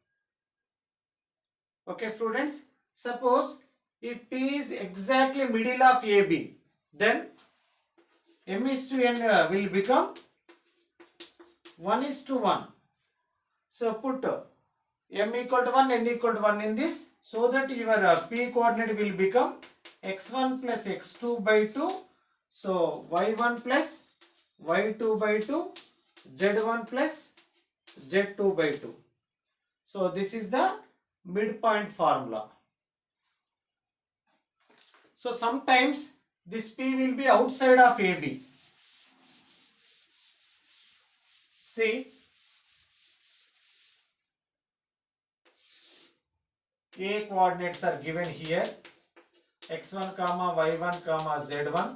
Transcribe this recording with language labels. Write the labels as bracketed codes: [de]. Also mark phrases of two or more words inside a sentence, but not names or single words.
[en] Okay, students, suppose if P is exactly middle of AB, then m is to n will become 1 is to 1. So put m equal to 1, n equal to 1 in this, so that your P coordinate will become x1 plus x2 by 2. So y1 plus y2 by 2, z1 plus z2 by 2. So this is the midpoint formula. So sometimes this P will be outside of AB. See, A coordinates are given here, x1 comma y1 comma z1.